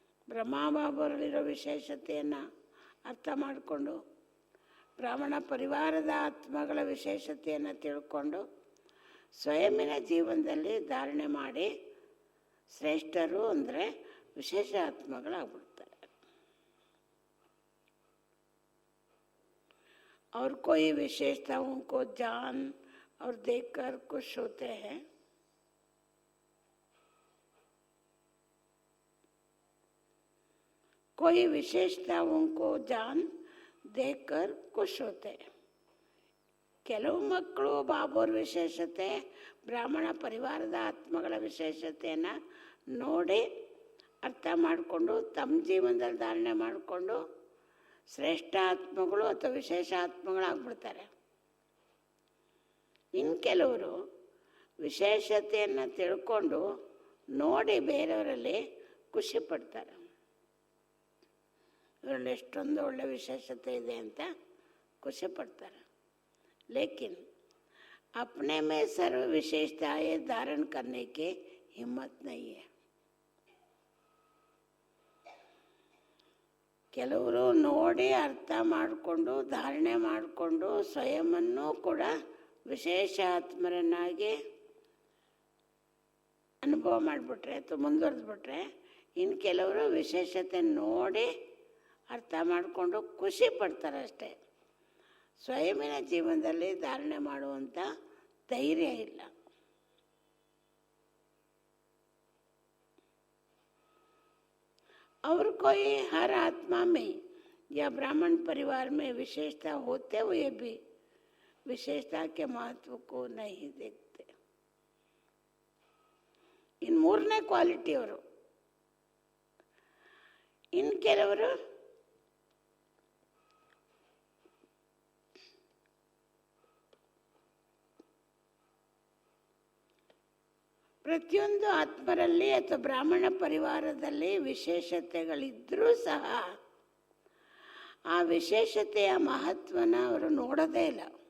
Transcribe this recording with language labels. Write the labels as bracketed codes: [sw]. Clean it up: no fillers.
[kn] ಬ್ರಹ್ಮಬಾಬರಲ್ಲಿರೋ ವಿಶೇಷತೆಯನ್ನು ಅರ್ಥ ಮಾಡಿಕೊಂಡು ಬ್ರಾಹ್ಮಣ ಪರಿವಾರದ ಆತ್ಮಗಳ ವಿಶೇಷತೆಯನ್ನು ತಿಳ್ಕೊಂಡು ಸ್ವಯಂನ ಜೀವನದಲ್ಲಿ ಧಾರಣೆ ಮಾಡಿ ಶ್ರೇಷ್ಠರು ಅಂದರೆ ವಿಶೇಷ ಆತ್ಮಗಳಾಗ್ಬಿಡ್ತಾರೆ. [hi] और कोई विशेषताओं को जान और देखकर खुश होते हैं. कोई विशेषताओं को जान देखकर खुश होते हैं. [kn] ಕೆಲವು ಮಕ್ಕಳು ಬಾಬೋರ್ ವಿಶೇಷತೆ, ಬ್ರಾಹ್ಮಣ ಪರಿವಾರದ ಆತ್ಮಗಳ ವಿಶೇಷತೆಯನ್ನು ನೋಡಿ ಅರ್ಥ ಮಾಡಿಕೊಂಡು ತಮ್ಮ ಜೀವನದಲ್ಲಿ ಧಾರಣೆ ಮಾಡಿಕೊಂಡು ಶ್ರೇಷ್ಠ ಆತ್ಮಗಳು ಅಥವಾ ವಿಶೇಷ ಆತ್ಮಗಳಾಗ್ಬಿಡ್ತಾರೆ. ಇನ್ನು ಕೆಲವರು ವಿಶೇಷತೆಯನ್ನು ತಿಳ್ಕೊಂಡು ನೋಡಿ ಬೇರೆಯವರಲ್ಲಿ ಖುಷಿ ಪಡ್ತಾರೆ. ಇವರಲ್ಲಿ ಎಷ್ಟೊಂದು ಒಳ್ಳೆ ವಿಶೇಷತೆ ಇದೆ ಅಂತ ಖುಷಿ ಪಡ್ತಾರೆ. [hi] लेकिन अपने में सर्व विशेषताएं धारण करने की हिम्मत नहीं है. [kn] ಕೆಲವರು ನೋಡಿ ಅರ್ಥ ಮಾಡಿಕೊಂಡು ಧಾರಣೆ ಮಾಡಿಕೊಂಡು ಸ್ವಯಂವನ್ನು ಕೂಡ ವಿಶೇಷ ಆತ್ಮರನ್ನಾಗಿ ಅನುಭವ ಮಾಡಿಬಿಟ್ರೆ ಅಥವಾ ಮುಂದುವರೆದ್ಬಿಟ್ರೆ, ಇನ್ನು ಕೆಲವರು ವಿಶೇಷತೆ ನೋಡಿ ಅರ್ಥ ಮಾಡಿಕೊಂಡು ಖುಷಿ ಪಡ್ತಾರೆ ಅಷ್ಟೇ. ಸ್ವಯಂನ ಜೀವನದಲ್ಲಿ ಧಾರಣೆ ಮಾಡುವಂಥ ಧೈರ್ಯ ಇಲ್ಲ. [hi] और कोई हर आत्मा में या ब्राह्मण परिवार में विशेषता होते हुए भी विशेषता के महत्व को नहीं देखते. इन [kn] ಮೂರನೇ ಕ್ವಾಲಿಟಿ ಅವರು. ಇನ್ನು ಕೆಲವರು ಪ್ರತಿಯೊಂದು ಆತ್ಮರಲ್ಲಿ ಅಥವಾ ಬ್ರಾಹ್ಮಣ ಪರಿವಾರದಲ್ಲಿ ವಿಶೇಷತೆಗಳಿದ್ದರೂ ಸಹ ಆ ವಿಶೇಷತೆಯ ಮಹತ್ವನ ಅವರು ನೋಡೋದೇ ಇಲ್ಲ.